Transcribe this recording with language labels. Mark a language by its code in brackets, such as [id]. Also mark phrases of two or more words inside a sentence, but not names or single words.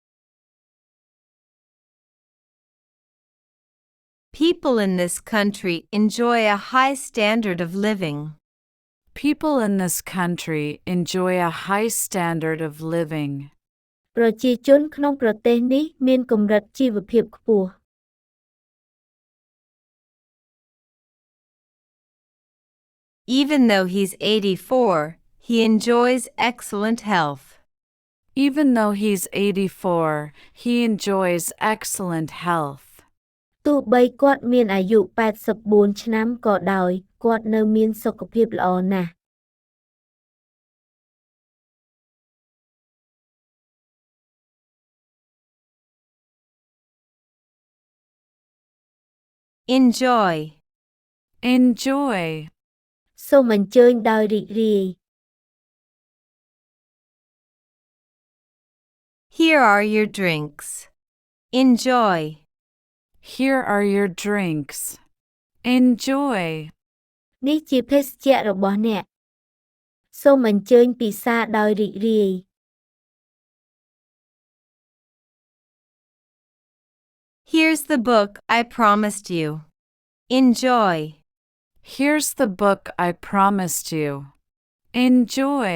[en] People in this country enjoy a high standard of living. People in this country enjoy a high standard of living. [km] ប្រជាជនក្នុងប្រទេសនេះមានកម្រិតជីវភាពខ្ពស់ [en] Even though he's 84, he enjoys excellent health. Even though he's 84, he enjoys excellent health. [km] ទោះបីគាត់មានអាយុ84ឆ្នាំក៏ដោយគាត់នៅមានសុខភាពល្អណាស់ [en] Enjoy. Enjoy. [km] សូមអញ្ជើញដោយរីករាយ [en] Here are your drinks. Enjoy. Here are your drinks. Enjoy. [km] នេះជាភេសជ្ជៈរបស់អ្នកសូមអញ្ជើញពិសាដោយរីករាយ [en] Here's the book I promised you. Enjoy. Here's the book I promised you. Enjoy.